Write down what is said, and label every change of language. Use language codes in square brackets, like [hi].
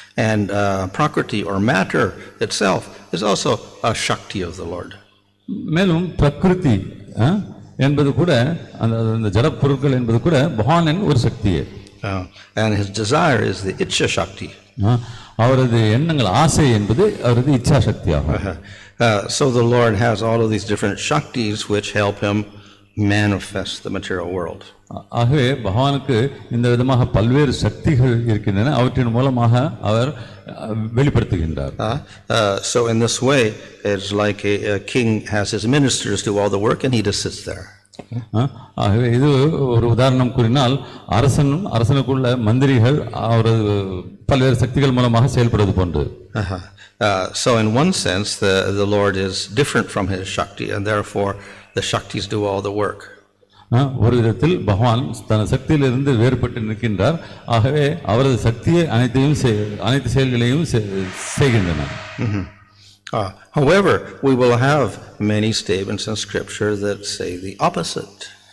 [en] And prakriti or matter itself is also a shakti of the Lord. [ta] மேலும் பிரகிருதி என்பது கூட அந்த ஜட பொருட்கள் என்பது கூட பகவானின் ஒரு சக்தியே. [en] And his desire is the ichcha shakti. [ta] அவரது எண்ணங்கள் ஆசை என்பது அவரது இச்சா சக்தியாகும். [en] So the Lord has all of these different shaktis which help him manifest the material world. [ta] ஆகவே பகவானுக்கு இந்த விதமாக பல்வேறு சக்திகள் இருக்கின்றன, அவற்றின் மூலமாக அவர் வெளிப்படுத்துகின்றார். [en] So in this way it's like a king has his ministers do all the work and he just sits there. [ta] ஆகவே இது ஒரு உதாரணம் கூறினால் அரசனுக்குள்ள மந்திரிகள் அவரது பல்வேறு சக்திகள் மூலமாக செயல்படுவது போன்று. [en] So in one sense the Lord is different from his shakti and therefore the shaktis do all the work. [ta] ஒரு விதத்தில் பகவான் தன் சக்தியிலிருந்து வேறுபட்டு நிற்கின்றார், ஆகவே அவரது சக்தியை அனைத்து செயல்களையும் செய்கின்றன. [en] However, we will have many statements in scripture that say the opposite.